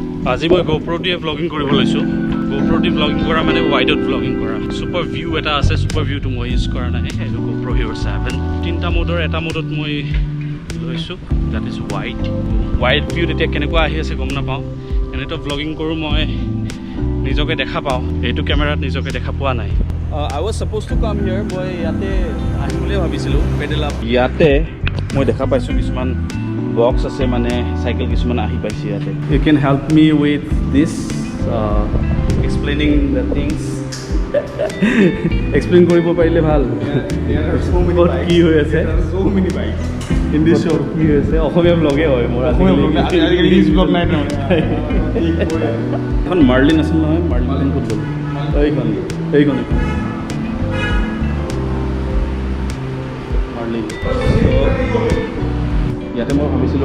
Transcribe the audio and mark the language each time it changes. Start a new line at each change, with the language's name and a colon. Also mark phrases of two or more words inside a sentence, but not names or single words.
Assamese: আজি মই GoPro দিয়ে vlogging কৰিব লৈছোঁ GoPro দি vlogging কৰা মানে ৱাইডত vlogging কৰা
English: super view
Assamese: এটা আছে
English: super view
Assamese: টো মই ইউজ কৰা নাই এইটো GoPro Hero 7 তিনটা মোডৰ এটা মোডত মই লৈছোঁ
English: that is wide view
Assamese: এতিয়া কেনেকুৱা আহি আছে গম নাপাওঁ এনেটো vlogging কৰোঁ মই নিজকে দেখা পাওঁ এইটো কেমেৰাত নিজকে দেখা পোৱা নাই
English: I was supposed to come here
Assamese: মই ইয়াতে আহিবলৈ ভাবিছিলোঁ
English: pedal up
Assamese: ইয়াতে মই দেখা পাইছোঁ কিছুমান বক্স আছে মানে সাইকেল কিছুমান আহি পাইছে ইয়াতে
English: you can help me with this explaining the things
Assamese: explain কৰিব পাৰিলে ভাল
English: there are so many bikes
Assamese: কি হৈ আছে
English: there are so many bikes in this show
Assamese: কি হৈছে অসমীয়া ব্লগে হয় মোৰ আজিকালি
English: English blog
Assamese: নাই ন এখন মাৰ্লিন আছিল নহয় মাৰ্লিন ক'ত গ'ল এইখন মাৰ্লিন ইয়াতে মই ভাবিছিলোঁ